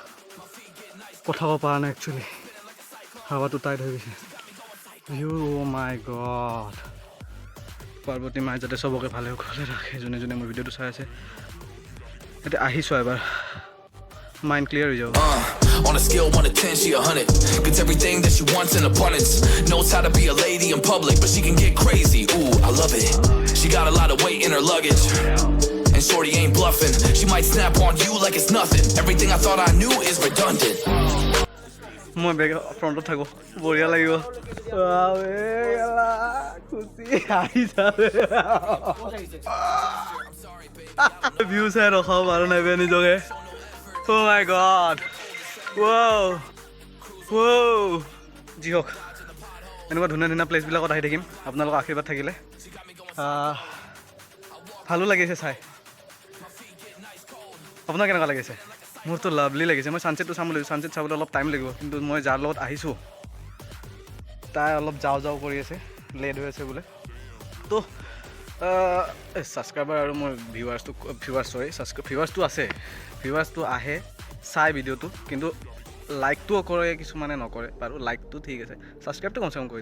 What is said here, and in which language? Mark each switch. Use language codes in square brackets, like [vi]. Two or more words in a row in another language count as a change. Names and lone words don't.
[as] পঠাব পৰা নাই একচুৱেলি, হাৱাটো টাইট হৈ গৈছে। [en] View my god. [as] পাৰ্বতী মাই যাতে চবকে ভালে ভালে ৰাখে, যোনে যোনে মোৰ ভিডিঅ'টো চাই আছে। এতিয়া আহিছোঁ এবাৰ, [en] mind clear [as] হৈ যাব। [en] On a scale 1 to 10, she 100. Gets everything that she wants in abundance. Knows how to be a lady in public, but she can get crazy. Ooh, I love it. She got a lot of weight in her luggage, and shorty ain't bluffing. She might snap on you like it's nothing. Everything I thought I knew is redundant. [as] মই বেগ ফ্ৰণ্টত থাকোঁ, বঢ়িয়া লাগিব। ভিউ চাই ৰখাব পাৰোঁ নাই বে নিজকে। [en] Oh my god. Wow. [as] যি হওক, এনেকুৱা ধুনীয়া ধুনীয়া প্লেচবিলাকত আহি থাকিম আপোনালোকৰ আশীৰ্বাদ থাকিলে। ভালো লাগিছে চাই আপোনাৰ কেনেকুৱা লাগিছে মোৰতো লাভলি লাগিছে মই ছানছেটটো চাম বুলি ছানছেট চাবলৈ অলপ টাইম লাগিব কিন্তু মই যাৰ লগত আহিছোঁ তাই অলপ যাওঁ কৰি আছে লেট হৈ আছে বোলে তো ছাবস্ক্ৰাইবাৰ আৰু মোৰ ভিউৱাৰ্ছটো আছে ভিউৱাৰ্ছটো আহে চাই ভিডিঅ'টো কিন্তু লাইকটোও কৰে কিছুমানে নকৰে বাৰু লাইকটো ঠিক আছে ছাবস্ক্ৰাইবটো কমচে কম কৰি